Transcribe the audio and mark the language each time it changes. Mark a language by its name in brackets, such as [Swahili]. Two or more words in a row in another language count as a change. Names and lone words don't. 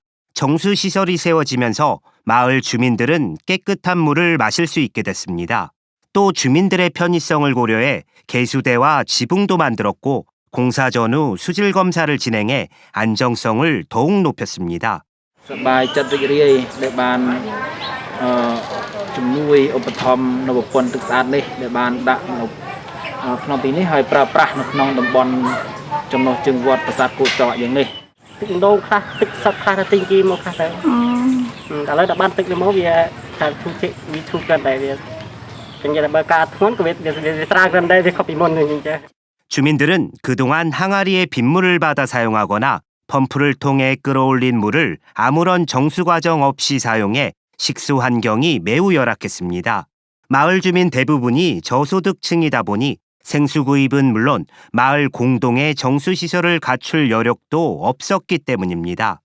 [Korean] 정수시설이 세워지면서 마을 주민들은 깨끗한 물을 마실 수 있게 됐습니다. 또 주민들의 편의성을 고려해 개수대와 지붕도 만들었고 공사 전후 수질 검사를 진행해 안정성을 더욱 높였습니다. [Khmer] ជំនួយឧបត្ថម្ភនៅប្រព័ន្ធទឹកស្អាតនេះដែលបានដាក់នៅក្នុងទីនេះហើយប្រើប្រាស់នៅក្នុងតំបន់ចំណុះជើងវត្តប្រាសាទគោចកយ៉ាងនេះទឹកដូងខ្លះទឹកសុទ្ធខ្លះទៅទិញគេមកខ្លះទៅឥឡូវដល់បានទឹកនេះមកវាថាធូរចេកវាធូរកាន់តែវាចឹងតែបើការធ្ងន់ក៏វាស្រាលកាន់តែវាខុសពីមុនហ្នឹងចឹង [Korean] 주민들은 그동안 항아리에 빗물을 받아 사용하거나 펌프를 통해 끌어올린 물을 아무런 정수 과정 없이 사용해 식수 환경이 매우 열악했습니다. 마을 주민 대부분이 저소득층이다 보니 생수 구입은 물론 마을 공동의 정수시설을 갖출 여력도 없었기 때문입니다.